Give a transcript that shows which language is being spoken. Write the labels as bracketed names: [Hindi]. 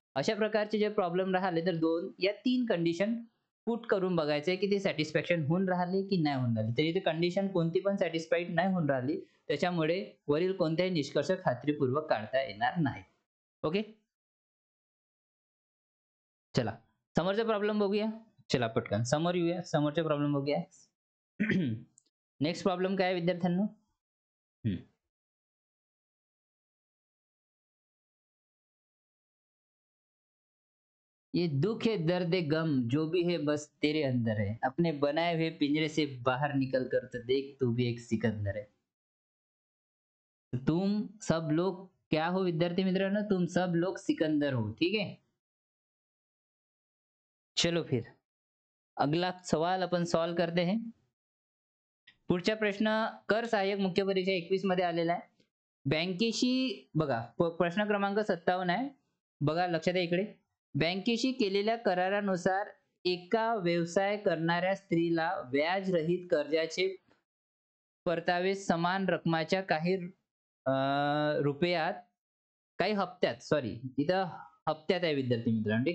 [Marathi] अशा प्रकारचे जे प्रॉब्लेम राहिले तर 2 या 3 कंडिशन पुट करून बघायचे की ते सॅटिस्फॅक्शन होऊन राहिले की नाही होऊन राहिले. तर इथे कंडिशन कोणती पण सॅटिस्फाईड नाही होऊन राहिली, त्याच्यामुळे वरील कोणत्याही निष्कर्ष खात्रीपूर्वक काढता येणार नाही. ओके, चला समोरचा प्रॉब्लेम बघूया. चला पटकन समोर येऊया, समोरचा प्रॉब्लेम बघूया. नेक्स्ट प्रॉब्लेम काय आहे विद्यार्थ्यांनो, [Hindi] ये दुख है दर्द है गम जो भी है बस तेरे अंदर है, अपने बनाए हुए पिंजरे से बाहर निकल कर तो देख तू भी एक सिकंदर है. तुम सब लोग क्या हो [Marathi] विद्यार्थी मित्रांनो, [Hindi] तुम सब लोग सिकंदर हो. ठीक है, चलो फिर अगला सवाल अपन सॉल्व करते हैं. [Marathi] पुढचा प्रश्न कर सहाय्यक मुख्य परीक्षा 21 मध्ये आलेला आहे. बँकेशी बघा प्रश्न क्रमांक 57 आहे. बघा लक्षात आहे इकडे, बँकेशी केलेल्या करारानुसार एका व्यवसाय करणाऱ्या स्त्रीला व्याजरहित कर्जाचे परतावे समान रकमाच्या काही रुपयात, काही हप्त्यात, सॉरी इथं हप्त्यात आहे विद्यार्थी मित्रांनो.